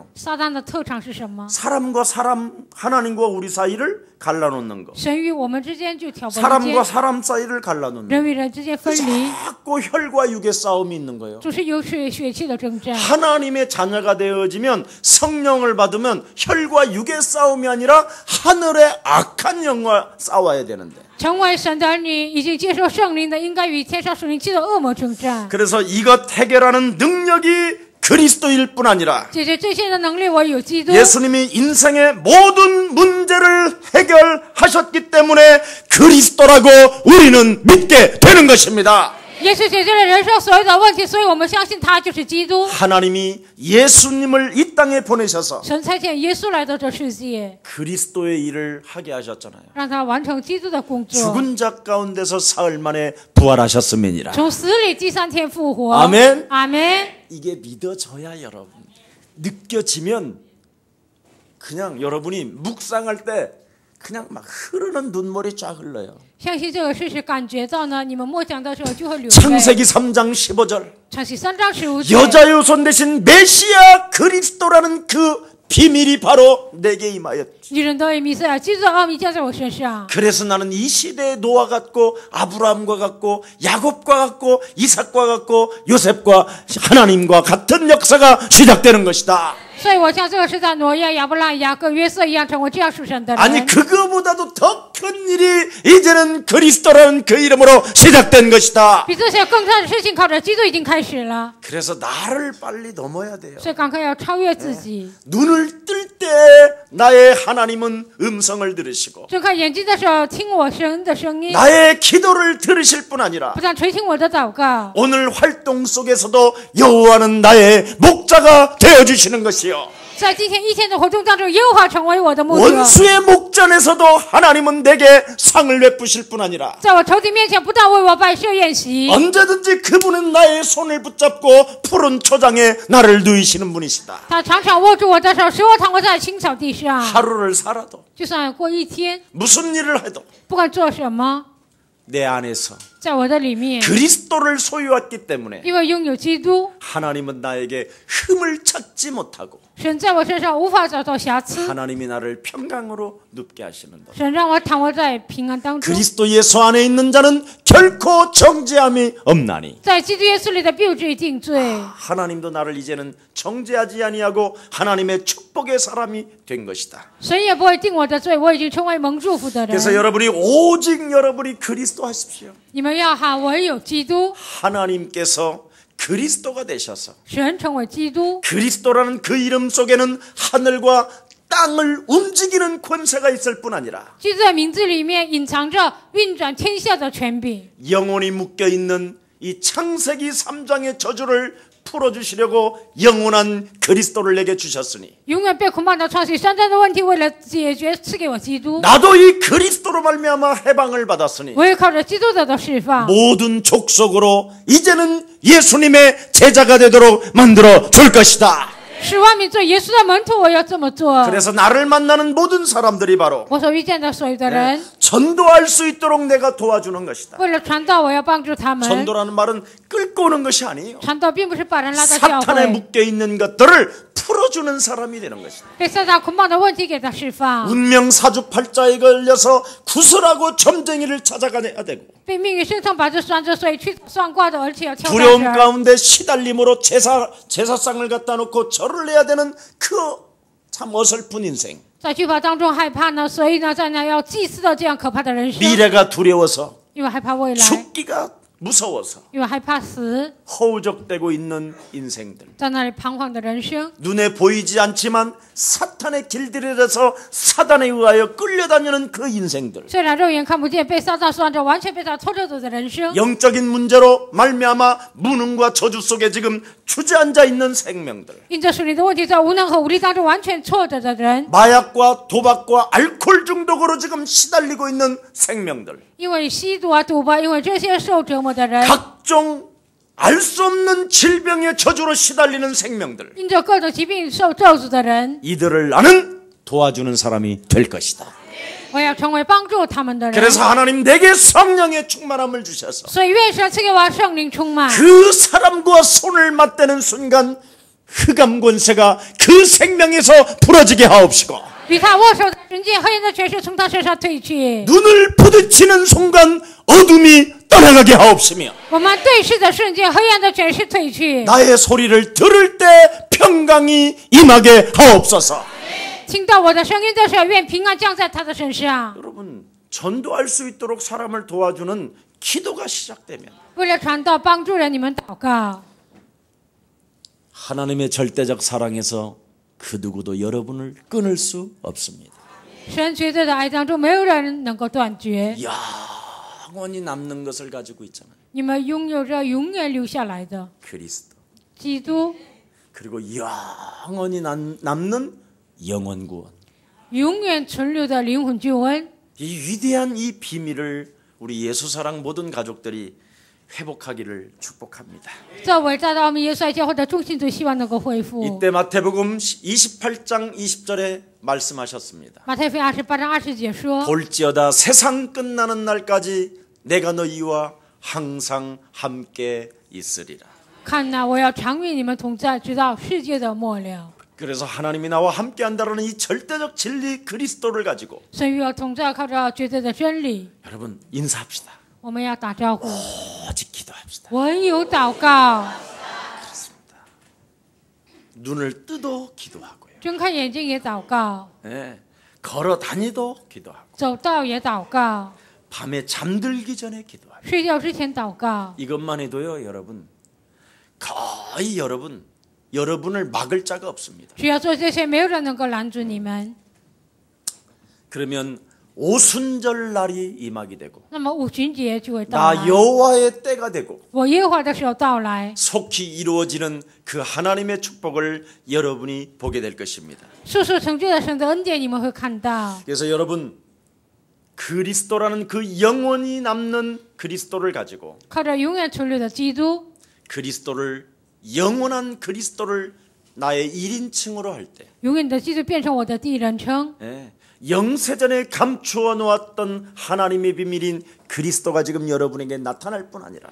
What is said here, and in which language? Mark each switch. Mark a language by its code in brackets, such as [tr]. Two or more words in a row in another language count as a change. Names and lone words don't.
[zh] 撒旦的特长是什么？ [ko] 사람과 사람 하나님과 우리 사이를 갈라놓는 거. [zh] 神与我们之间就挑拨离 [ko] 사람과 [zh] 间， [ko] 사람 사이를 갈라놓는 거. [zh] 人与人之间分离， [ko] 자꾸 혈과 육의 싸움이 있는 거예요. [zh] 总是有血气的征战。 [ko] 하나님의 자녀가 되어지면 성령을 받으면 혈과 육의 싸움이 아니라 하늘의 악한 영과 싸워야 되는데. [zh] 成为神的儿女，已经接受圣灵的，应该与天上属灵气的恶魔征战。 [ko] 그래서 이것 해결하는 능력이 그리스도일 뿐 아니라 [zh] 解决这些的能力，我有基督。 [ko] 예수님이 인생의 모든 문제를 해결하셨기 때문에 그리스도라고 우리는 믿게 되는 것입니다. [zh] 耶稣解决了人生所有的问题，所以我们相信他就是基督。 [ko] 하나님이 예수님을 이 땅에 보내셔서 [zh] 神差遣耶稣来到这世界， [ko] 그리스도의 일을 하게 하셨잖아요. [zh] 让他完成基督的工作， [ko] 죽은 자 가운데서 사흘 만에 부활하셨음이니라. [zh] 从死里第3天复活。 [ko] 아멘. [zh] 阿门。 [ko] 이게 믿어져야 여러분 느껴지면 그냥 여러분이 묵상할 때 그냥 막 흐르는 눈물이 쫙 흘러요. [zh] 相信这个事实，感觉到呢，你们默想的时候就会流泪。 [ko] 창세기 3장 15절 [zh] 创世3章15节， [ko] 여자의 손 대신 메시아 그리스도라는 그 비밀이 바로 내게 임하였지. [zh] 女人都以弥赛亚基督的奥秘加在我身上。 [ko] 그래서 나는 이 시대의 노아 같고 아브라함과 같고 야곱과 같고 이삭과 같고 요셉과 하나님과 같은 역사가 시작되는 것이다. [zh] 所以我像这个时代挪亚、亚伯拉罕、雅各、约瑟一样，成为这样属神的人。 [ko] 아니 그거보다도 더 큰 일이 이제는 그리스도라는 그 이름으로 시작된 것이다. [zh] 比这些更大的事情，靠着基督已经开始了。 [ko] 그래서 나를 빨리 넘어야 돼요. [zh] 所以赶快要超越自己。 [ko] 눈을 뜰 때 나의 하나님은 음성을 들으시고 [zh] 睁开眼睛的时候，听我神的声音， [ko] 나의 기도를 들으실 뿐 아니라 [zh] 不但垂听我的祷告， [ko] 오늘 활동 속에서도 여호와는 나의 목자가 되어주시는 것이요. [zh] 在今天一天的活动当中，耶和华成为我的牧者。 [ko] 원수의 목전에서도 하나님은 내게 상을 베푸실 뿐 아니라 [zh] 在我仇敌面前，不但为我摆设宴席， [ko] 언제든지 그분은 나의 손을 붙잡고 푸른 초장에 나를 누이시는 분이시다. [zh] 他常常握住我的手，使我躺卧在青草地上。 [ko] 하루를 살아도 [zh] 就算过一天， [ko] 무슨 일을 해도 [zh] 不管做什么， [ko] 내 안에서 [zh] 在我的里面， [ko] 그리스도를 소유했기 때문에 [zh] 因为拥有基督， [ko] 하나님은 나에게 흠을 찾지 못하고 [zh] 神在我身上无法找到瑕疵， [ko] 하나님이 나를 평강으로 눕게 하시는다. [zh] 神让我躺卧在平安当中。 [ko] 그리스도 예수 안에 있는 자는 결코 정죄함이 없나니 [zh] 在基督耶稣里的必有罪定罪。 [ko] 하나님도 나를 이제는 정죄하지 아니하고 하나님의 축복의 사람이 된 것이다. [zh] 神也不会定我的罪，我已经成为蒙祝福的人。 [ko] 그래서 여러분이 오직 여러분이 그리스도 하십시오. [zh] 你们要喊唯有基督， [ko] 하나님께서 그리스도가 되셔서 [zh] 神成为基督， [ko] 그리스도라는 그 이름 속에는 하늘과 땅을 움직이는 권세가 있을 뿐 아니라 [zh] 基督的名字里面隐藏着运转天下的权柄。 [ko] 영혼이 묶여있는 이 창세기 3장의 저주를 풀어주시려고 영원한 그리스도를 내게 주셨으니 [zh] 永远被捆绑到创世3章的问题，为了解决，赐给我基督。 [ko] 나도 이 그리스도로 말미암아 해방을 받았으니 [zh] 我也靠着基督得到释放。 [ko] 모든 족속으로 이제는 예수님의 제자가 되도록 만들어 줄 것이다. [zh] 使万民做耶稣的门徒，我要这么做。 [ko] 그래서 나를 만나는 모든 사람들이 바로 [zh] 我所遇见的所有的人， [ko] 전도할 수 있도록 내가 도와주는 것이다. [zh] 为了传道，我要帮助他们。 [ko] 전도라는 말은 끌고 오는 것이 아니에요. [zh] 传道并不是把人拉到教 [ko] 사탄에 [zh] 会， [ko] 묶여있는 것들을 풀어주는 사람이 되는 것이다. [zh] 被撒旦捆绑的问题给他释放， [ko] 운명 사주팔자에 걸려서 구슬하고 점쟁이를 찾아가야 되고 [zh] 被命运生痛把这拴着，所以去算卦的，而且要挑 [ko] 두려움 [zh] 战神。 [ko] 가운데 시달림으로 제사상을 갖다 놓고 절을 해야 되는 그 참 어설픈 인생. [zh] 在惧怕当中害怕呢，所以呢，在那要祭祀的这样可怕的人生， [ko] 미래가 두려워서 [zh] 因为害怕未来， [ko] 죽기가 무서워서 [zh] 因为害怕死， [ko] 허우적대고 있는 인생들. [zh] 在那里彷徨的人生， [ko] 눈에 보이지 않지만 사탄의 길들여져서 사단에 의하여 끌려다니는 그 인생들. [zh] 虽然肉眼看不见，被撒旦拴着，完全被他拖着走的人生， [ko] 영적인 문제로 말미암아 무능과 저주 속에 지금 주저앉아 있는 생명들. [zh] 因着属灵的问题，在无能和无力当中完全挫折的人， [ko] 마약과 도박과 알코올 중독으로 지금 시달리고 있는 생명들. [zh] 因为吸毒啊、赌博，因为这些受折磨的人， [ko] 각종 알 수 없는 질병의 저주로 시달리는 생명들. [zh] 因着各种疾病受咒诅的人， [ko] 이들을 나는 도와주는 사람이 될 것이다. [zh] 我要成为帮助他们的人。 [ko] 그래서 하나님 내게 성령의 충만함을 주셔서 [zh] 所以愿神赐给我圣灵充满， [ko] 그 사람과 손을 맞대는 순간 흑암 권세가 그 생명에서 부러지게 하옵시고 [zh] 与他握手的瞬间，黑暗的权势从他身上退去。 [ko] 눈을 부딪히는 순간 어둠이 떠나가게 하옵시며 [zh] 我们对视的瞬间，黑暗的权势退去。 [ko] 나의 소리를 들을 때 평강이 임하게 하옵소서. [zh] 听到我的声音的时候，愿平安降在他的身上。 [ko] 여러분 전도할 수 있도록 사람을 도와주는 기도가 시작되면 [zh] 为了传道帮助人，你们祷告。 [ko] 하나님의 절대적 사랑에서 그 누구도 여러분을 끊을 수 없습니다. [zh] 神绝对的爱当中，没有人能够断绝。 [ko] 영원히 남는 것을 가지고 있잖아요. [zh] 你们拥有着永远留下来的 [ko] 그리스도. [zh] 基督， [ko] 그리고 영원히 남는 영원 구원. [zh] 永远存留的灵魂救恩。 [ko] 이 위대한 이 비밀을 우리 예수사랑 모든 가족들이 회복하기를 축복합니다. [zh] 这伟大的奥秘，耶稣爱教会的众信徒希望能够恢复。 [ko] 이때 마태복음 28장 20절에 말씀하셨습니다. [zh] 马太福音28章20节说： [ko] 볼지어다 세상 끝나는 날까지 내가 너희와 항상 함께 있으리라. [zh] 看哪，我要常与你们同在，直到世界的末了。 [ko] 그래서 하나님이 나와 함께 한다는 이 절대적 진리 그리스도를 가지고 [zh] 神与我同在，靠着绝对的真理， [ko] 여러분 인사합시다. [zh] 我们要打招呼， [ko] 오직 기도합시다. [zh] 唯有祷告， [ko] 눈을 뜨도 기도하고요. [zh] 睁开眼睛也祷告， [ko] 네, 걸어 다니도 기도하고 [zh] 走道也祷告， [ko] 밤에 잠들기 전에 기도하고 [zh] 睡觉之前祷告。 [ko] 이것만 해도요 여러분 거의 여러분을 막을 자가 없습니다. [zh] 只要做这些，没有人能够拦住你们。 [ko] 그러면 오순절 날이 임하게 되고 [zh] 那么五旬节就会到 [ko] 나 [zh] 来， [ko] 여호와의 때가 되고 [zh] 我耶和华的时候到来， [ko] 속히 이루어지는 그 하나님의 축복을 여러분이 보게 될 것입니다. [zh] 速速成就的神的恩典，你们会看到。 [ko] 그래서 여러분 그리스도라는 그 영원히 남는 그리스도를 가지고 [zh] 靠着永远存留的基督， [ko] 그리스도를 영원한 그리스도를 나의 1인칭으로 할 때 [zh] 永远的基督变成我的第一人称。 [ko] 영세전에 감추어 놓았던 하나님의 비밀인 그리스도가 지금 여러분에게 나타날 뿐 아니라